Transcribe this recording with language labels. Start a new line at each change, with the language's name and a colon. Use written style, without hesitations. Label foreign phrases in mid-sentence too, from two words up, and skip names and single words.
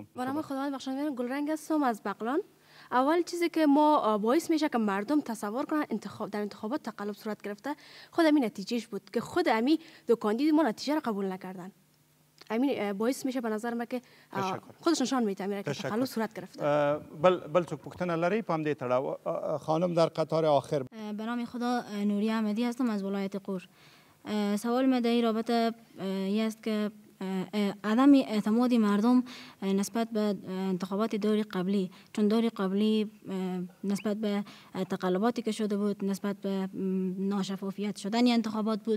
Persian: با نام خداوند بخشنده گلرنگ هستم از بغلان. اول چیزی که ما باعث میشه که مردم تصور کنن در انتخابات تقلب صورت گرفته خود همین نتیجهش بود که خود همین دو کاندید ما نتیجه را قبول نکردن. همین باعث میشه به نظر من که خودش نشان میده که تقلب صورت گرفته.
Pashto: بل څوک پوښتنه لري په همدې تړاو؟
Persian: خانم در قطار آخر. به نام خدا نوری احمدی هستم از ولایت قور. سوال من در این رابطه است که عدم اعتماد مردم نسبت به انتخابات دور قبلی، چون دور قبلی نسبت به تقلباتی که شده بود، نسبت به ناشفافیت شدن انتخابات بود.